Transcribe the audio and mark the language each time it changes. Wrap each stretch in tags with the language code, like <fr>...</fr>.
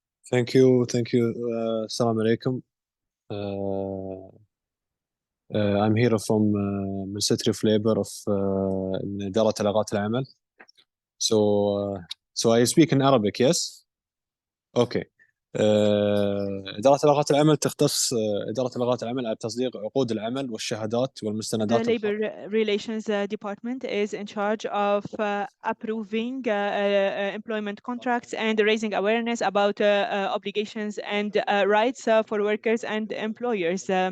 <en>Thank you. Assalamu alaikum. I'm here from Ministry of Labor of</en> <ar>إدارة علاقات العمل.</ar> <en>So I speak in Arabic, yes? Okay.</en> <ar>إدارة علاقات العمل تختص إدارة علاقات العمل على تصديق عقود العمل والشهادات والمستندات.</ar> <en>The Labor Relations Department is in charge of approving employment contracts and raising awareness about obligations and rights for workers and employers.</en>